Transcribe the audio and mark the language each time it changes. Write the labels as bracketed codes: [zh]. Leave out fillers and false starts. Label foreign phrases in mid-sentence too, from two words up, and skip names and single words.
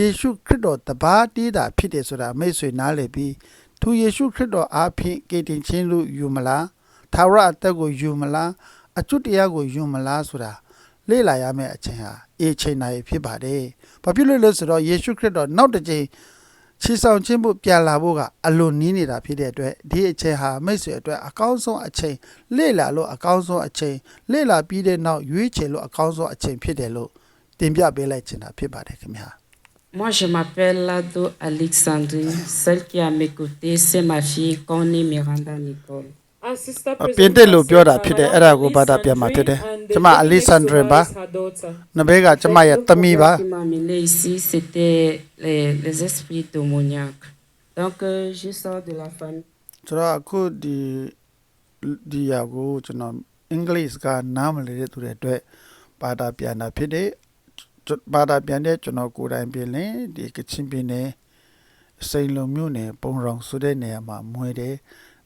[my] ရှုခရစ်တော်တပါးတည်းတာဖြစ်တယ်ဆိုတာမိတ်ဆွေနားလည်ပြီးသူယေရှုခရစ်တော်အားဖြင့်ကေတင်ချင်းလို့ယူမလားသာဝရအသက်ကိုယူမလားအကျွတ်တရားကိုယူမလားဆိုတာလေ့လာရမယ့်အချိန်ဟာအေချိန်နိုင်ဖြစ်ပါတယ်။ဘာဖြစ်လို့လဲဆိုတော့ယေရှုခရစ်တော်နောက်တစ်ချိန်ချီဆောင်ခြင်းဖို့ပြန်လာဖို့ကအလွန်နီးနေတာဖြစ်တဲ့အတွက်ဒီအချိန်ဟာမိတ်ဆွေအတွက်အကောင်းဆုံးအချိန်လေ့လာလို့အကောင်းဆုံးအချိန်လေ့လာပြီးတဲ့နောက်ရွေးချယ်လို့အကောင်းဆုံးအချိန်ဖြစ်တယ်လို့တင်ပြပေးလိုက်ချင်တာဖြစ်ပါတယ်ခင်ဗျာ [fr] Moi, je m'appelle Lado Alexandrie. Celle qui est à mes côtés, c'est ma fille Connie Miranda Nicole. [my] ပြင်တက်လို့ပြောတာဖြစ်တယ်အဲ့ဒါကိုဘာသာပြန်မှာဖြစ်တယ်ကျမအလီဆန်ဒရပါနဘေကကျမရဲ့သမီးပါ [fr] Ce qui m'a amené ici, c'était les esprits démoniaques. Donc, je sors de la famille. [my] ကျွန်တော်အခုဒီရကိုကျွန်တော်အင်္ဂလိပ်ကနားမလည်တဲ့သူတွေအတွက်ဘာသာပြန်တာဖြစ်တယ်ဘာသာပြန်တဲ့ကျွန်တော်ကိုယ်တိုင်ပြင်လင်ဒီကချင်ပြည်နယ်စိန်လုံမြို့နယ်ပုံရောင်ဆိုတဲ့နေရာမှာမွေတယ်န